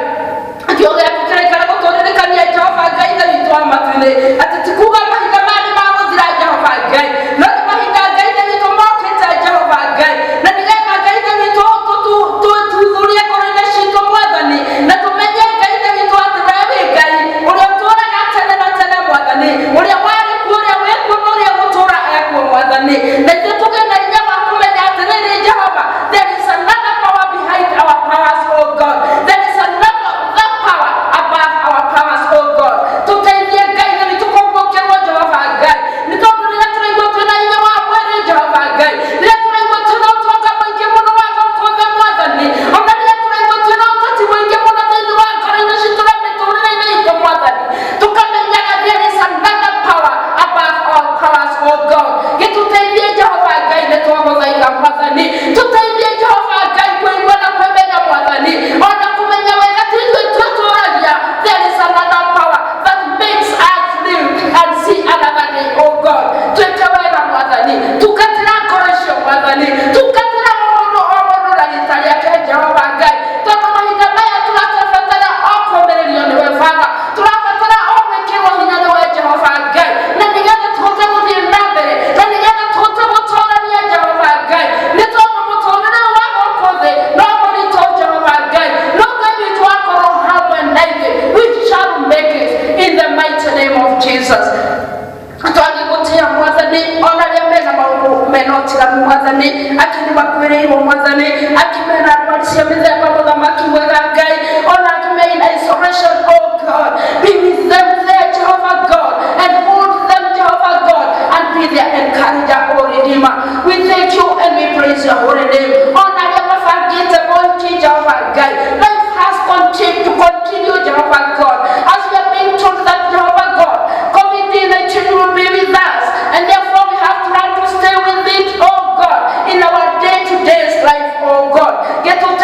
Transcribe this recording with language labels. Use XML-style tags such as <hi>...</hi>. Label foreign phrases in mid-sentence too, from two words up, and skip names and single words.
<ki>Kĩo gĩaku kĩrĩikare gũtũririkania Jehova Ngai thĩ witũ wa matu-inĩ atĩ ti kuuga mahinda maya nĩ magũthira Jehova Ngai, no nĩ mahinda Ngai thĩ witũ mokĩte Jehova Ngai, na nĩgetha Ngai thĩ witũ tũthuthurie ngoro-inĩ citũ Mwathani, na tũmenye Ngai thĩ witũ atĩ we wĩ Ngai ũrĩa ũtũũraga tene na tene Mwathani, ũrĩa warĩ kuo, ũrĩa wĩ kuo na ũrĩa gũtũũra ekuo Mwathani. Na ithuĩ tũgĩe na hinya wa kũmenya atĩrĩrĩ Jehova,</ki> <en>there is another power behind our powers, oh God. There is another power above our powers, oh God.</en> <ki>Tũteithie Ngai thĩ witũ kũguũkĩrwo Jehova Ngai, nĩ tondũ rĩrĩa tũraigua twĩna hinya wa mwĩrĩ Jehova Ngai, rĩrĩa tũraigua twĩna ũtonga mũingĩ mũno wa gũkũ thĩ Mwathani, ona rĩrĩa tũraigua twĩna ũteti mũingĩ mũno thĩinĩ wa ngoro-inĩ citũ na mĩtũrĩre-inĩ itũ Mwathani, tũkamenyaga</ki> <en>there is another power above all powers, oh God.</en> <ki>Gĩtũteithie Jehova Ngai, nĩ twagũthaitha Mwathani, tũteithie Jehova Ngai kũigua na kwĩmenya Mwathani, ona kũmenya wega ti ithuĩ twĩtũũragia.</ki> <en>There is another power that makes us live and see another day, oh God.</en> <ki>Twĩke wega Mwathani, tungatĩra ngoro icio Mwathani, tungatĩra o mũndũ na rĩĩta rĩake Jehova Ngai, tondũ mahinda maya tũrabatara o kũũmĩrĩrio nĩwe Baba, tũrabatara o gwĩkĩrwo hinya nĩwe Jehova Ngai, na nĩgetha tũhote gũthiĩ na mbere, na nĩgetha tũhote gũtũũrania Jehova Ngai, nĩ tondũ mũtũũrĩre wa gũkũ thĩ no mũritũ Jehova Ngai, no Ngai witũ akorwo hamwe na ithuĩ,</ki> <en>we shall make it in the mighty name of Jesus.</en> <ki>Twagĩgũtĩa Mwathani, ona rĩrĩa mena maũndũ mena ũtiganu Mwathani, akĩrĩ makuĩrĩirwo Mwathani, akĩmena ndwari cia mĩthemba mũthamaki mwega Ngai, ona akĩmena isolation,</ki> <en>oh God, be with them there Jehovah God, and hold them Jehovah God, and be their encourager, oh Redeemer. We thank you and we praise your holy name.</en> <ki>Ona rĩrĩa mabangĩte moiki Jehovah Ngai,</ki> <en>life has continued to continue Jehovah God, as we are being told that Jehovah God, COVID-19 will be with us, and therefore we have to learn to stay with it, oh God, in our day-to-day life, oh God. Get</en>